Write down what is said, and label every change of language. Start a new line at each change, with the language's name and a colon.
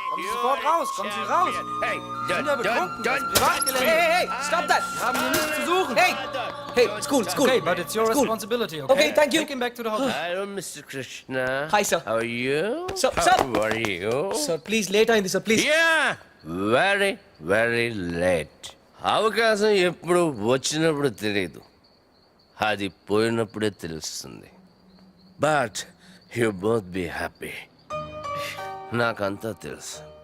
German: Kommen Sie sofort raus, kommen Sie raus. Hey, Sind ja betrunken, das ist Privatgelände.
English: Hey, stop that.
German: Wir haben hier nichts zu suchen.
English: Hey, school. Okay, but it's your responsibility, okay? Okay, thank you. Take him back to the hotel. Hello, Mr. Krishna. Hi, sir. How are you? Sir, How sir. are you? Sir, please, late
Telugu: అయింది
English: Sir please. Yeah, very, very late.
Telugu: అవకాశం ఎప్పుడు వచ్చినప్పుడు తెలియదు, అది పోయినప్పుడే తెలుస్తుంది.
English: But you both be happy.
Telugu: నాకంతా తెలుసు.